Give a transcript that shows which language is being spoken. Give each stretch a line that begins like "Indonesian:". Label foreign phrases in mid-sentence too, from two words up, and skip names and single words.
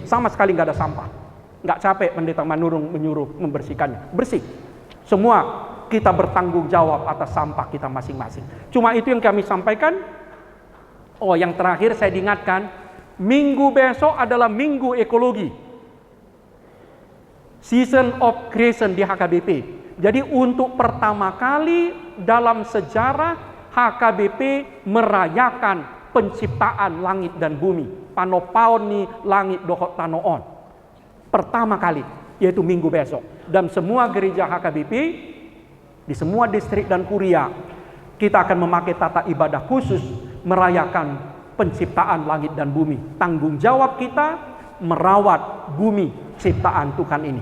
Indonesian: Sama sekali nggak ada sampah. Nggak capek pendeta Manurung menyuruh membersihkannya. Bersih. Semua kita bertanggung jawab atas sampah kita masing-masing. Cuma itu yang kami sampaikan. Oh, yang terakhir saya diingatkan, minggu besok adalah minggu ekologi.
English: Season of Creation di HKBP.
Indonesian: Jadi untuk pertama kali dalam sejarah HKBP merayakan penciptaan langit dan bumi.
Batak Toba: Panopaon ni langit dohot tanoon.
Indonesian: Pertama kali, yaitu minggu besok. Dan semua gereja HKBP di semua distrik dan kuria, kita akan memakai tata ibadah khusus merayakan penciptaan langit dan bumi. Tanggung jawab kita merawat bumi ciptaan Tuhan ini.